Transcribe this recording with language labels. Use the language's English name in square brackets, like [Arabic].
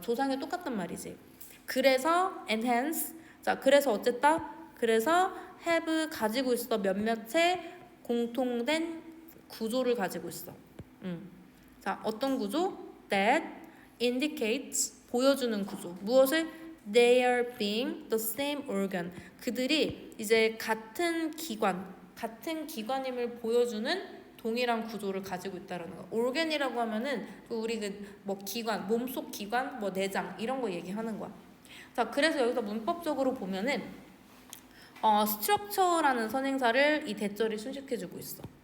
[Korean] 조상이 똑같단 말이지. 그래서 [English] enhance [Korean] 자, 그래서 어쨌다? 그래서 [English] have [Korean] 가지고 있어 몇몇의 공통된 구조를 가지고 있어. 자, 어떤 구조? [English] That indicates [Korean] 보여주는 구조. 무엇을? [English] They are being the same organ. [Korean] 그들이 이제 같은 기관임을 보여주는 동일한 구조를 가지고 있다라는 거. organ이라고 하면은 우리 그 뭐 기관, 몸속 기관, 뭐 내장 이런 거 얘기하는 거야. 자, 그래서 여기서 문법적으로 보면은 structure라는 선행사를 이 대절이 순식해주고 있어.